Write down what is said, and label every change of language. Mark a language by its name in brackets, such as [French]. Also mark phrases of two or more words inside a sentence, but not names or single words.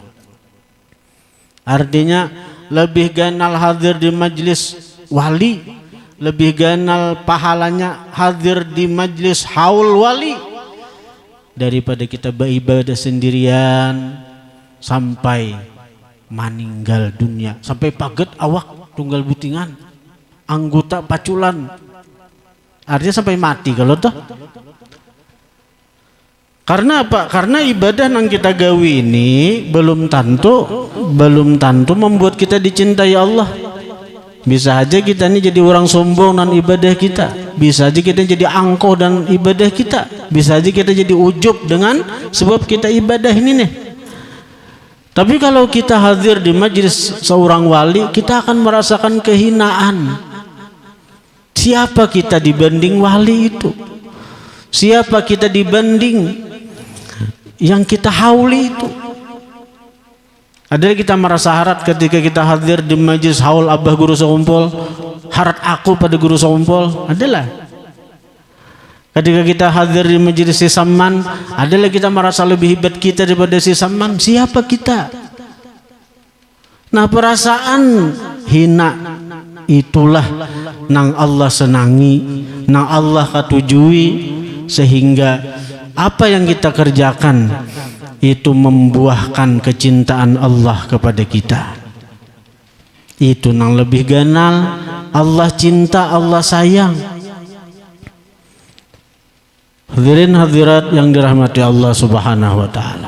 [Indonesian] Artinya lebih ganal hadir di majlis wali, lebih ganal pahalanya hadir di majlis haul wali daripada kita beribadah sendirian sampai meninggal dunia, sampai paget awak tunggal butingan, anggota paculan, artinya sampai mati kalau toh. Karena apa? Karena ibadah yang kita gawi ini belum tentu membuat kita dicintai Allah. Bisa aja kita ini jadi orang sombong dan ibadah kita. Bisa aja kita jadi angkuh dan ibadah kita. Bisa aja kita jadi ujub dengan sebab kita ibadah ini nih. Tapi kalau kita hadir di majlis seorang wali, kita akan merasakan kehinaan. Siapa kita dibanding wali itu? Siapa kita dibanding yang kita hauli itu? Adalah kita merasa harat ketika kita hadir di majlis haul abah guru sekumpul, harat aku pada guru sekumpul. Adalah ketika kita hadir di majlis si Saman, adalah kita merasa lebih hebat kita daripada si Saman. Siapa kita? Nah, perasaan hina itulah nang Allah senangi, nang Allah katujui, sehingga apa yang kita kerjakan itu membuahkan kecintaan Allah kepada kita. Itu nang lebih ganal, Allah cinta, Allah sayang. Hadirin hadirat yang dirahmati Allah [Arabic] Subhanahu wa taala.